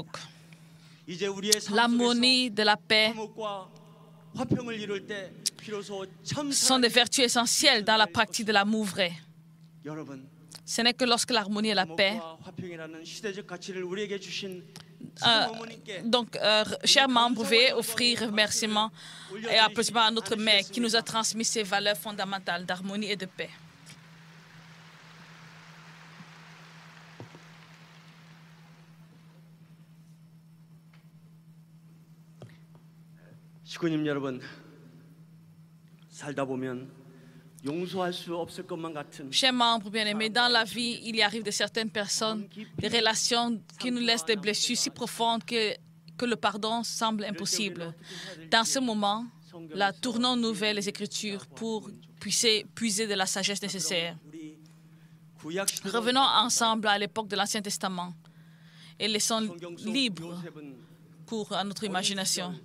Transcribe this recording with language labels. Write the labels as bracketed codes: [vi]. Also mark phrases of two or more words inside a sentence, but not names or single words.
[fr] L'harmonie de la paix sont des vertus essentielles dans la pratique de l'amour vrai. Ce n'est que lorsque l'harmonie et la paix... chers membres, veuillez offrir remerciements et applaudissements à notre mère qui nous a transmis ces valeurs fondamentales d'harmonie et de paix. [ko] 식구님 여러분, 살다 보면 용서할 수 없을 것만 같은 [fr] Chers membres bien-aimés, dans la vie, il y arrive de certaines personnes des relations qui nous laissent des blessures si profondes que le pardon semble impossible. Dans ce moment, tournons-nous vers les Écritures pour puiser de la sagesse nécessaire. Revenons ensemble à l'époque de l'Ancien Testament et laissons libre cours à notre imagination.